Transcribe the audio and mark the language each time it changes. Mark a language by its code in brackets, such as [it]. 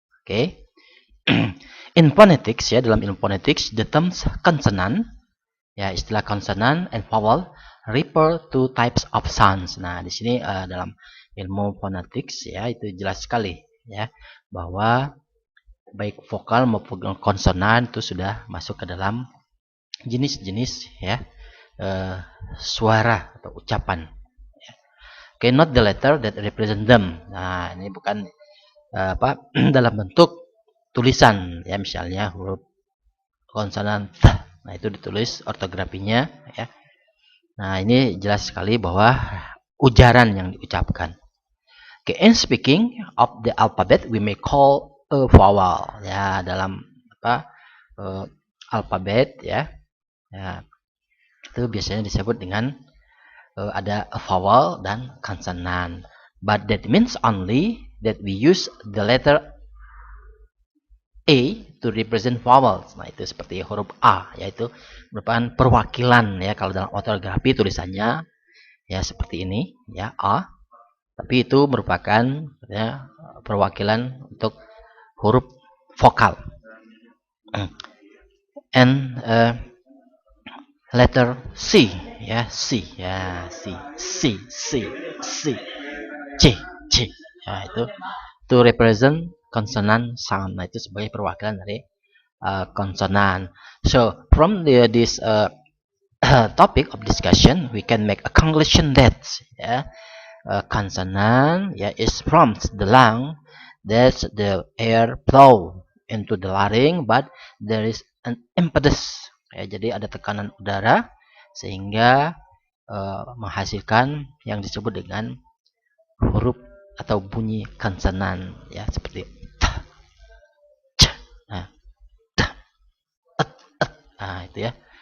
[en] Oke. In phonetics ya, [id] dalam ilmu phonetics, [en] the terms consonant ya, [id] istilah konsonan [en] and vowel refer to types of sounds. [id] Nah, di sini dalam ilmu phonetics ya itu jelas sekali ya bahwa baik vokal maupun konsonan itu sudah masuk ke dalam jenis-jenis ya suara atau ucapan. [en] Okay, not the letter that represent them. [id] Nah, ini bukan dalam bentuk tulisan ya, misalnya huruf konsonan th. Nah, itu ditulis ortografinya ya. Nah, ini jelas sekali bahwa ujaran yang diucapkan. [en] Okay, in speaking of the alphabet, we may call a vowel ya, [id] dalam alfabet ya. Ya, itu biasanya disebut dengan ada [en] a vowel [id] dan konsonan. [en] But that means only that we use the letter A to represent vowels. [id] Nah, itu seperti huruf A, yaitu merupakan perwakilan ya, kalau dalam ortografi tulisannya ya seperti ini ya, A. Tapi itu merupakan ya perwakilan untuk huruf vokal. [en] And letter C ya, C ya, C C ya, itu to represent consonant sound. [id] Nah, itu sebagai perwakilan dari konsonan. [en] So from this topic of discussion, we can make a conclusion that consonant is from the lung, that the air flow into the larynx, but there is an impetus. [id] Ya, jadi ada tekanan udara sehingga menghasilkan yang disebut dengan huruf atau bunyi konsonan ya, seperti t, c, nah, t, et, nah itu ya.